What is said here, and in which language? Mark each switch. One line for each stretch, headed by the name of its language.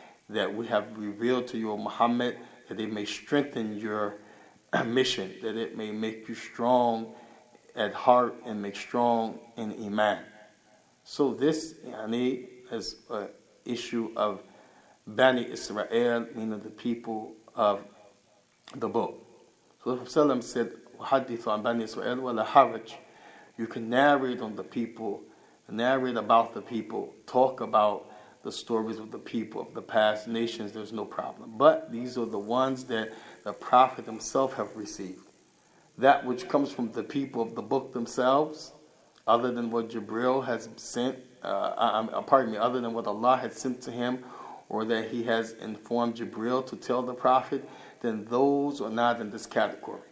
English: That we have revealed to you, Muhammad, that it may strengthen your mission, that it may make you strong at heart and make strong in iman. So this yani, is an issue of Bani Israel, meaning the people of the book. So the Prophet said,
Arabic: وَحَدِّثُ عَنْ بَنِي إِسْرَائِيلَ وَلَا حَرَجْ.
English: You can narrate on the people, narrate about the people, talk about the stories of the people of the past nations, there's no problem. But these are the ones that the Prophet himself have received. That which comes from the people of the book themselves, other than what Jibreel has sent, other than what Allah had sent to him, or that He has informed Jibreel to tell the Prophet, then those are not in this category.